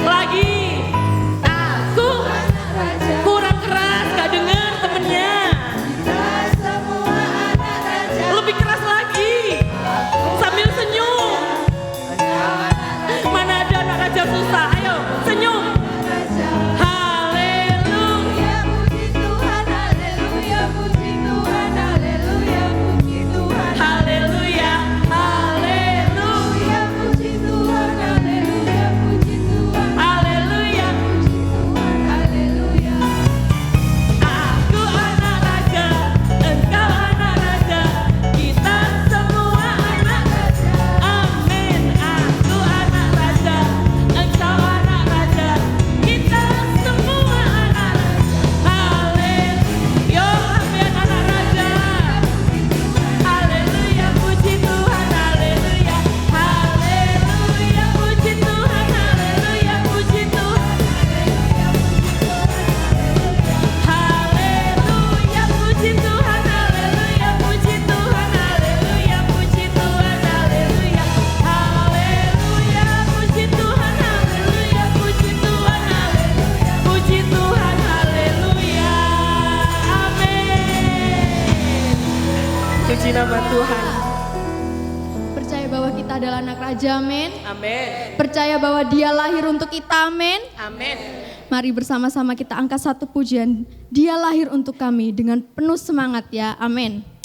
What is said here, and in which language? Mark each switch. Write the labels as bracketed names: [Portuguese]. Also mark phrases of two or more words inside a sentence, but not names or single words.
[Indonesian] Lagi, aku anak raja. Kurang keras, gak denger temennya. Kita semua anak raja. Lebih keras lagi, sambil senyum. Mana ada anak raja susah, ayo senyum. Haleluya, puji Tuhan, haleluya, puji Tuhan, haleluya, puji Tuhan. Haleluya, haleluya, puji Tuhan, haleluya, puji Tuhan. Haleluya, puji Tuhan, haleluya. Aku anak raja, engkau anak raja, kita semua anak raja. Amin. Aku anak raja, engkau anak raja, kita semua anak raja. Haleluya, amin anak raja. Haleluya, puji Tuhan, haleluya. Haleluya, puji Tuhan, haleluya, puji Tuhan. Haleluya, puji Tuhan, haleluya, puji Tuhan, haleluya, puji Tuhan, haleluya. Haleluya, puji Tuhan, haleluya, puji Tuhan, haleluya, puji Tuhan, haleluya. Amin. Puji nama Tuhan. Percaya bahwa kita adalah anak raja, amin. Amin. Percaya bahwa dia lahir untuk kita, amin. Amin. Mari bersama-sama kita angkat satu pujian. Dia lahir untuk kami dengan penuh semangat ya, amin.